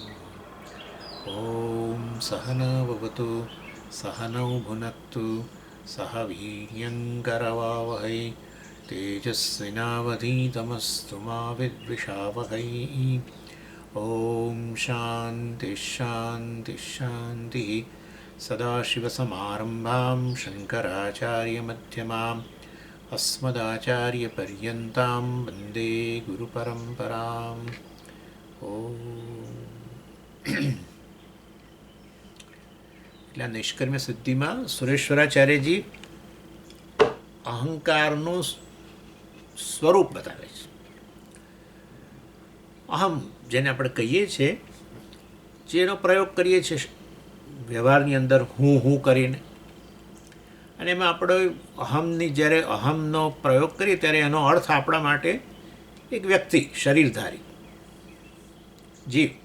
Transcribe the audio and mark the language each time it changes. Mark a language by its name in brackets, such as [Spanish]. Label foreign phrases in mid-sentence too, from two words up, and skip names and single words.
[Sanskrit] ॐ सहना भवतु सहनौ भुनक्तु सह वीर्यङ्करवावहै तेजस्विनावधीतमस्तु मा विद्विषावहै। ॐ शान्तिः शान्तिः शान्तिः। सदाशिवसमारम्भां शङ्कराचार्यमध्यमाम् अस्मदाचार्यपर्यन्तां वन्दे गुरुपरम्पराम्। [Gujarati] એટલે નિષ્કર્મ્ય સિદ્ધિમાં સુરેશ્વરાચાર્યજી અહંકારનું સ્વરૂપ બતાવે છે. અહમ જેને આપણે કહીએ છીએ, જેનો પ્રયોગ કરીએ છીએ વ્યવહારની અંદર હું કરીને, અને એમાં આપણે અહમની જ્યારે અહમનો પ્રયોગ કરીએ ત્યારે એનો અર્થ આપણા માટે એક વ્યક્તિ, શરીરધારી જીવ.